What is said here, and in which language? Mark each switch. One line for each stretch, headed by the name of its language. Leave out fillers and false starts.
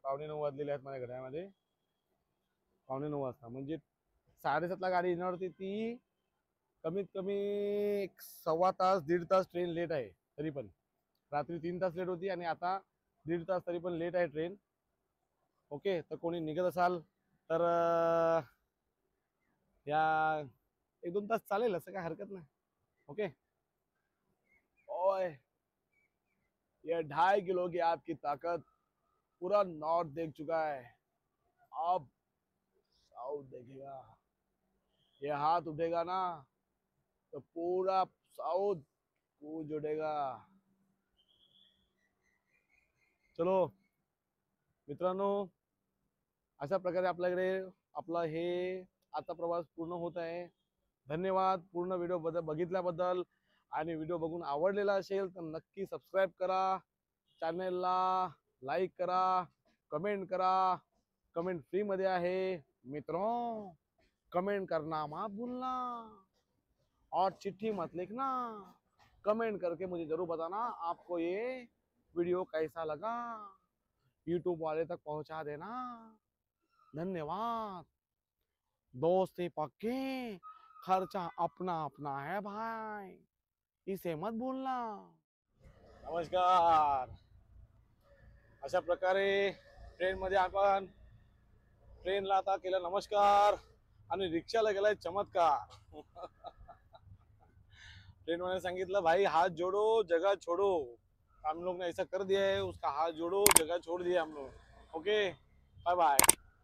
Marathi: 9:15 वाजलेले आहेत माझ्या घड्याळामध्ये 9:15 वाजता म्हणजे 7:30ला गाडी येणार होती ती कमीत कमी 1.25 तास 1.5 तास ट्रेन लेट आहे। तरी पण रात्री 3 तास लेट होती आणि आता 1.5 तास तरी पण लेट आहे ट्रेन। ओके तर कोणी निघत असाल तर या 1-2 तास चालेल असं काय हरकत नाही।
Hindi: ओके ओए ये 2.5 किलो की आपकी ताकत पूरा नॉर्थ देख चुका है, अब साउथ देखेगा। ये हाथ उठेगा ना तो पूरा साउथ कूच उठेगा।
Marathi: चलो मित्रांनो अशा प्रकारे आपल्याकडे आपला हे आता प्रवास पूर्ण होत आहे। धन्यवाद पूर्ण व्हिडिओ बघितल्याबद्दल। आणि व्हिडिओ बघून आवडलेला असेल तर नक्की सबस्क्राईब करा, चॅनलला लाईक करा, कमेंट करा। कमेंट फ्री मध्ये आहे
Hindi: मित्रों, कमेंट करना मत भूलना और चिट्ठी मत लिखना। कमेंट करके मुझे जरूर बताना आपको ये वीडियो कैसा लगा, यूट्यूब वाले तक पहुंचा देना। धन्यवाद। दोस्ती पक्की, खर्चा अपना अपना है भाई, इसे मत भूलना।
Marathi: नमस्कार अशा प्रकारे ट्रेन मध्ये आपण ट्रेनला आता केला नमस्कार आणि रिक्षाला गेलाय चमत्कार। ट्रेन वाले सांगितलं
Hindi: भाई हाथ जोड़ो जगह छोड़ो। हम लोग ने ऐसा कर दिया है, उसका हाथ जोड़ो जगह छोड़ दिया हम लोग। Okay bye bye.